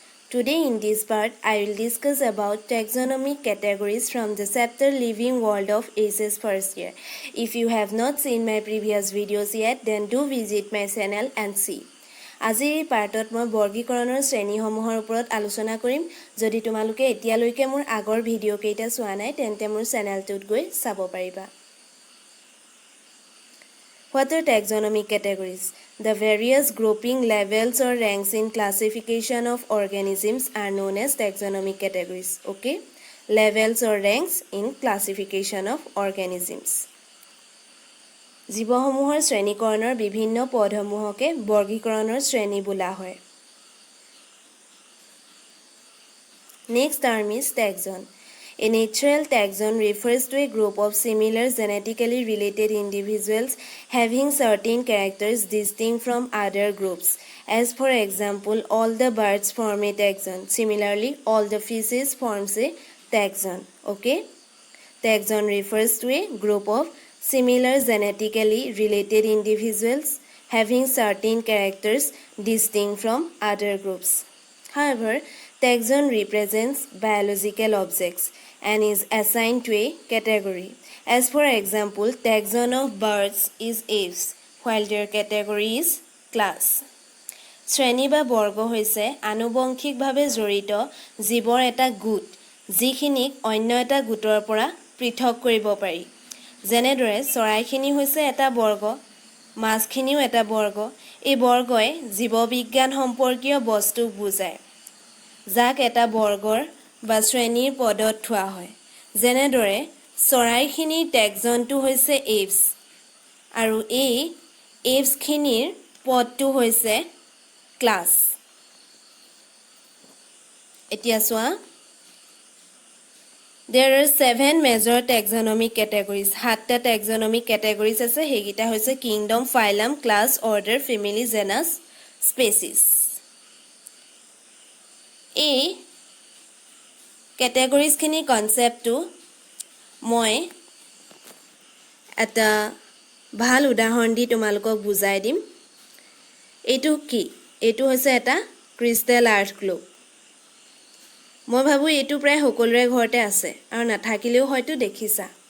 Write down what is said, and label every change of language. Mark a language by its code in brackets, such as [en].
[en] Today in this part, I will discuss about taxonomic categories from the chapter Living World of SS first year. If you have not seen my previous videos yet, then do visit my channel and see. [as] আজিৰ এই পাৰ্টত মই বৰ্গীকৰণৰ শ্ৰেণীসমূহৰ ওপৰত আলোচনা কৰিম। যদি তোমালোকে এতিয়ালৈকে মোৰ আগৰ ভিডিঅ' কেইটা চোৱা নাই তেন্তে মোৰ চেনেলটোত গৈ চাব পাৰিবা। [en] What are taxonomic categories? The various grouping levels or ranks in classification of organisms are known as taxonomic categories. Okay? Levels or ranks in classification of organisms. [as] জীৱসমূহৰ শ্ৰেণীকৰণৰ বিভিন্ন পদসমূহকে বৰ্গীকৰণৰ শ্ৰেণী বোলা হয়। [en] Next term is taxon. A natural taxon refers to a group of similar genetically related individuals having certain characters distinct from other groups. As for example, all the birds form a taxon. Similarly, all the fishes forms a taxon. Okay? Taxon refers to a group of similar genetically related individuals having certain characters distinct from other groups. However, taxon represents biological objects and is assigned to a category. As for example, taxon of birds is aves, while their category is class. [as] শ্ৰেণী বা বৰ্গ হৈছে আনুবংশিকভাৱে জড়িত জীৱৰ এটা গোট যিখিনিক অন্য এটা গোটৰ পৰা পৃথক কৰিব পাৰি। যেনেদৰে চৰাইখিনি হৈছে এটা বৰ্গ, মাছখিনিও এটা বৰ্গ। এই বৰ্গই জীৱবিজ্ঞান সম্পৰ্কীয় বস্তুক বুজায় যাক এটা বৰ্গৰ বা শ্ৰেণীৰ পদত থোৱা হয়। যেনেদৰে চৰাইখিনিৰ টেক্সনটো হৈছে এভছ আৰু এই এভছখিনিৰ পদটো হৈছে ক্লাছ। এতিয়া চোৱা, [en] There are 7 major taxonomic categories. [as] 7টা taxonomic categories আছে, সেইকেইটা হৈছে kingdom, phylum, class, order, family, genus, species. এই categoriesখিনি কনচেপ্টটো মই এটা ভাল উদাহৰণ দি তোমালোকক বুজাই দিম। এইটো কি? এইটো হৈছে এটা ক্ৰিষ্টেল আৰ্থ গ্লোব। মই ভাবো এইটো প্ৰায় সকলোৰে ঘৰতে আছে আৰু নাথাকিলেও হয়তো দেখিছা।